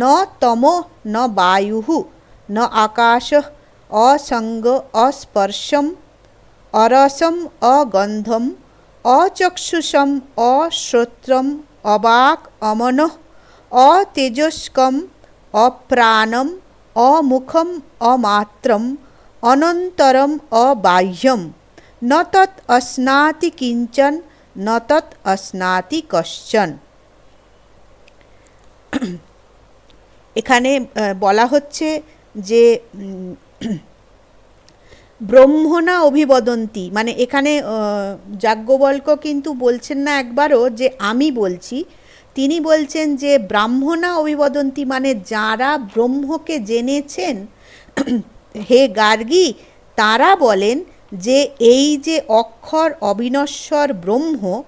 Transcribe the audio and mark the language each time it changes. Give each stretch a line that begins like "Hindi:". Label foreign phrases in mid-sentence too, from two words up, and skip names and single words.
Sanskrit: তমো ন বায়ুঃ ন আকাশ অসঙ্গ অস্পর্শম অরসম অগন্ধম অচক্ষুষম অশ্রোত্রম অবাক অমনঃ অতেজস্কম অপ্রাণম অমুখম অমাত্রম অনন্তরম অবাহ্যম ন তৎ অশ্নাতি কিঞ্চন ন তৎ অশ্নাতি কশ্চন।
Bangla: এখানে বলা হচ্ছে যে
Sanskrit: ব্রহ্মণা অভিবদন্তি,
Bangla: মানে এখানে যাজ্ঞবল্ক্য কিন্তু বলছেন না একবারও যে আমি বলছি, তিনি বলছেন যে
Sanskrit: ব্রাহ্মণা অভিবদন্তি,
Bangla: মানে যারা ব্রহ্মকে জেনেছেন হে গার্গী, তারা বলেন যে এই যে অক্ষর অবিনশ্বর ব্রহ্ম,